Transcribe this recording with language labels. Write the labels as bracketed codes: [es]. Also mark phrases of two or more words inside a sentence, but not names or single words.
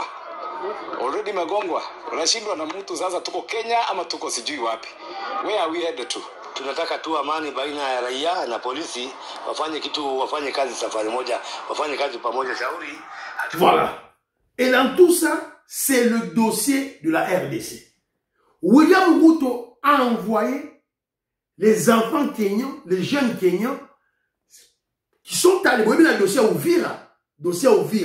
[sw] Already imegongwa. Unashindwa na mtu sasa, tuko Kenya ama tuko sijui wapi. [en] Where are we headed to? [sw] Tunataka tu amani baina ya raia na polisi, wafanye kazi safari moja, wafanye kazi pamoja shauri. [fr] Voilà. Et dans tout ça, c'est le dossier de la RDC. William Ruto a envoyé les enfants kenyans, les jeunes kenyans, qui sont allés. Vous voyez bien le dossier Ouvira. Dossier Ouvira.